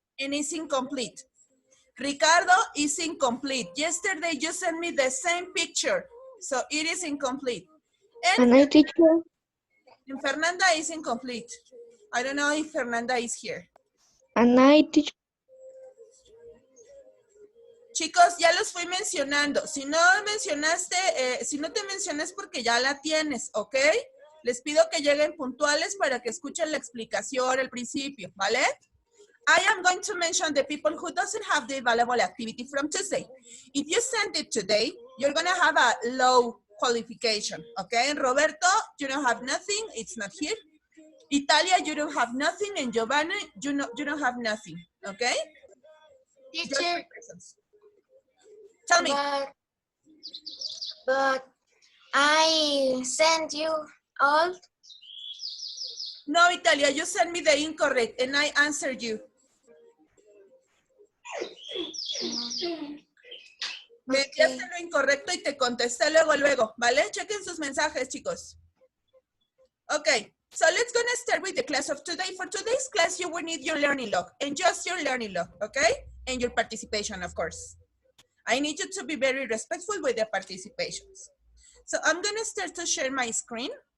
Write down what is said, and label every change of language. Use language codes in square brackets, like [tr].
[en] and it's incomplete. Ricardo is incomplete. Yesterday you sent me the same picture, so it is incomplete. And I, teacher. And Fernanda is incomplete. I don't know if Fernanda is here. And I, teacher. [es] Chicos, ya los fui mencionando. Si no mencionaste, si no te mencionas porque ya la tienes, ¿ok? Les pido que lleguen puntuales para que escuchen la explicación al principio, ¿vale? [en] I am going to mention the people who doesn't have the available activity from Tuesday. If you send it today, you're going to have a low qualification, okay? Roberto, you don't have nothing. It's not here. Italia, you don't have nothing. And Giovanni, you don't have nothing, okay? Teacher, Tell me. but I sent you all. No, Italia, you sent me the incorrect and I answered you. [es] Me enviaste lo incorrecto y te contesté luego, ¿vale? Chequen sus mensajes, chicos. [en] Okay, so let's gonna start with the class of today. For today's class, you will need your learning log and just your learning log, okay? And your participation, of course. I need you to be very respectful with the participations. So I'm gonna start to share my screen.